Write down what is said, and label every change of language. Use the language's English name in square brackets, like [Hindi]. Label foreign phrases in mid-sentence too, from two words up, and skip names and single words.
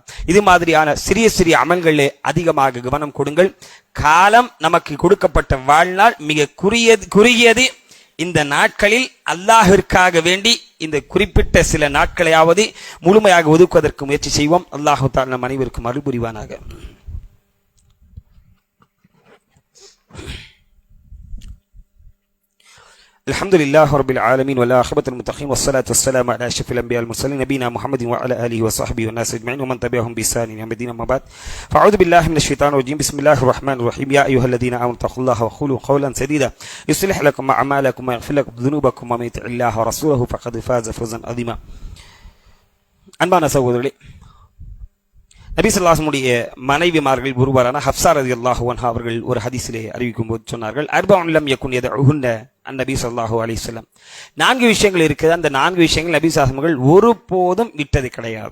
[Tamil] இது மாதிரியான சிறிய சிறிய அமல்களே அதிகமாக கவனம் கொடுங்கள். காலம் நமக்கு கொடுக்கப்பட்ட வாழ்நாள் மிக குறுகியது. இந்த நாட்களில் அல்லாஹிற்காக வேண்டி இந்த குறிப்பிட்ட சில நாட்களையாவது முழுமையாக ஒதுக்குவதற்கு முயற்சி செய்வோம். [Arabic] الله تعالى [Tamil] நம் அனைவருக்கும் அருள் புரிவானாக. [Arabic] الحمد لله رب العالمين والعاقبة للمتقين والصلاة والسلام على أشرف الأنبياء والمرسلين نبينا محمد وعلى آله وصحبه والناس أجمعين ومن تبعهم بإحسان إلى يوم الدين. أما بعد فأعوذ بالله من الشيطان الرجيم. بسم الله الرحمن الرحيم. يا أيها الذين آمنوا اتقوا الله وقولوا قولا سديدا يصلح لكم أعمالكم ويغفر لكم ذنوبكم ومن يطع الله ورسوله فقد فاز فوزا عظيما. [Tamil] அன்பான சகோதரர்களே, நபி [Arabic] صلى الله عليه وسلم [Tamil] மனைவிமார்கள் ஒருவரான ஹப்ஸா [Arabic] رضي الله عنها [Tamil] அவர்கள் ஒரு ஹதீஸிலே அறிவிக்கும் போது சொன்னார்கள், [Arabic] أربع لم يكن يدعهن النبي صلى الله عليه وسلم. [Tamil] 4 விஷயங்கள் இருக்குது. அந்த 4 விஷயங்கள் நபி [Arabic] صلى الله عليه وسلم [Tamil] ஒருபோதும் விட்டது கிடையாது.